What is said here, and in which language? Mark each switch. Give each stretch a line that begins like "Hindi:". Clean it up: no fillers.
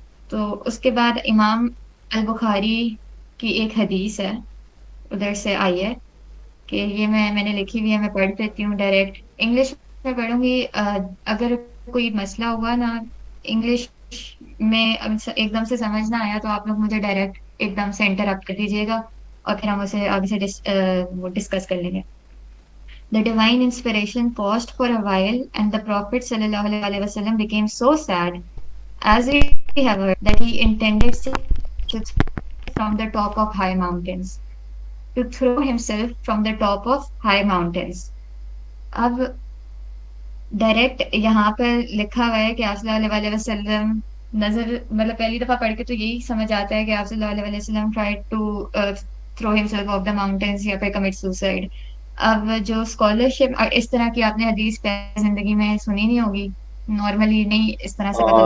Urdu: تو اس کے بعد امام البخاری کی ایک حدیث ہے ادھر سے آئی ہے کہ یہ میں نے لکھی ہوئی ہے. میں پڑھ دیتی ہوں ڈائریکٹ انگلش میں پڑھوں گی. اگر کوئی مسئلہ ہوا نا انگلش میں ایک دم سے سمجھ نہ آیا تو آپ لوگ مجھے ڈائریکٹ ایک دم سے انٹرپٹ کر دیجیے گا اور پھر ہم اسے آگے سے ڈسکس کر لیں گے.
English: The divine inspiration paused for a while, and the Prophet ﷺ became so sad, as we have heard, that he intended from the top of high mountains. To throw himself from the top of high mountains.
Urdu: اب direct یہاں پر لکھا ہوا ہے کہ آپ صلی اللہ علیہ وسلم نظر مطلب پہلی دفعہ پڑھ کے تو یہی سمجھ آتا ہے کہ آپ صلی اللہ علیہ وسلم
English: tried to throw himself off the mountains
Urdu: یا پھر
English: commit suicide.
Urdu: اب جو اسکالرشپ اس طرح کی آپ نے حدیث پہلے زندگی میں سنی نہیں ہوگی نارملی نہیں اس طرح سے پتہ لگتا.